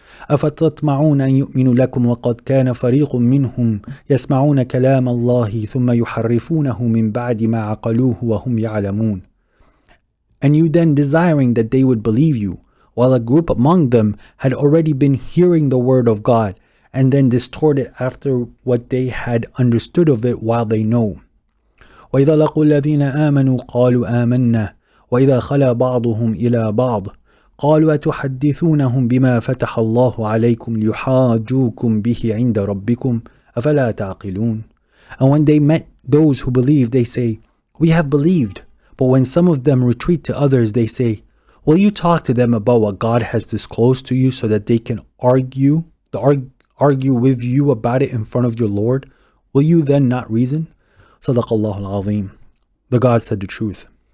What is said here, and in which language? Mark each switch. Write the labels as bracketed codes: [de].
[ar] أفتطمعون أن يؤمنوا لكم وقد كان فريق منهم يسمعون كلام الله ثم يحرفونه من بعد ما عقلوه وهم يعلمون. [en] And you then desiring that they would believe you, while a group among them had already been hearing the word of God, and then distort it after what they had understood of it while they know. [ar] وإذا لقوا الذين آمنوا قالوا آمنا وإذا خلا بعضهم إلى بعض قالوا أتحدثونهم بما فتح الله عليكم ليحاجوكم به عند ربكم أفلا تعقلون. [en] And when they met those who believed, they say, we have believed. But when some of them retreat to others, they say, will you talk to them about what God has disclosed to you so that they can argue with you about it in front of your Lord? Will you then not reason? Sadaqallahu al-Azim. The God said the truth.